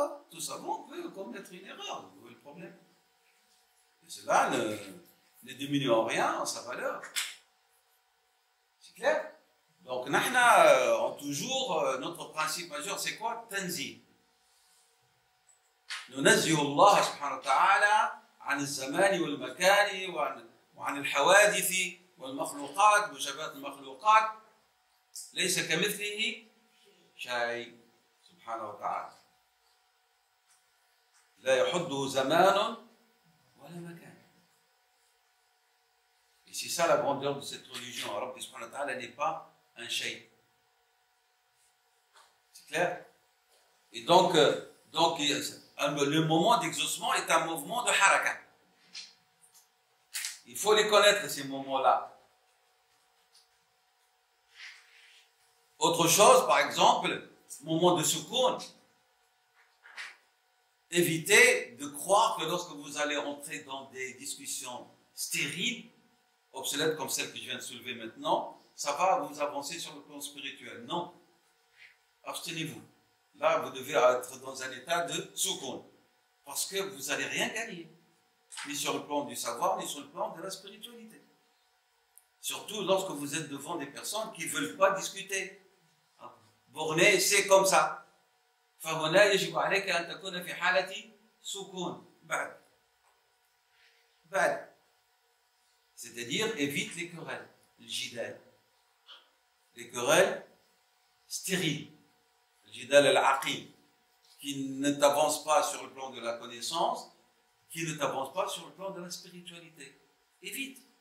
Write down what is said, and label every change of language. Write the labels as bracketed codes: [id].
[fr] Tout savant peut commettre une erreur. Vous voyez le problème? Et cela ne diminue en rien en sa valeur. C'est clair? Donc, toujours, notre principe majeur, c'est quoi? Tanzi. [ar] ننزه الله سبحانه وتعالى عن الزمان والمكان وعن الحوادث والمخلوقات وشبات المخلوقات ليس كمثله شيء سبحانه وتعالى لا يحده زمان ولا مكان. [fr] Et c'est ça la grandeur de cette religion. Rabbi subhanahu wa ta'ala n'est pas un shay. C'est clair? Et donc le moment d'exaucement est un mouvement de haraka. Il faut les connaître, ces moments-là. Autre chose, par exemple, moment de soukoun. Évitez de croire que lorsque vous allez entrer dans des discussions stériles, obsolètes comme celle que je viens de soulever maintenant, ça va vous avancer sur le plan spirituel. Non. Abstenez-vous. Là, vous devez être dans un état de soukoun. Parce que vous n'allez rien gagner. Ni sur le plan du savoir, ni sur le plan de la spiritualité. Surtout lorsque vous êtes devant des personnes qui ne veulent pas discuter. Borné, c'est comme ça. [ar] فهنا يجب عليك أن تكون في حالة سكون بعد. [fr] C'est-à-dire, évite les querelles, le jidal. Les querelles stériles. Le jidal al-aqim, qui ne t'avance pas sur le plan de la connaissance, qui ne t'avance pas sur le plan de la spiritualité. Évite.